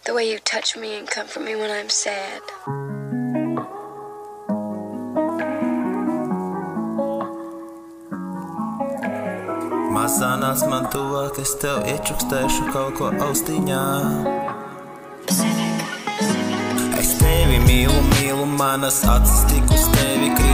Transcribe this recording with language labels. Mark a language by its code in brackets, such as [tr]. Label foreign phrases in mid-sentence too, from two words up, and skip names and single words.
[en] way you touch me and comfort me when I'm sad. [lv] Mazā nāc man tuvāk, es tev iečukstēšu kaut ko austiņā. Es tevi mīlu, mīlu, manas acis tik uz tevi krīt.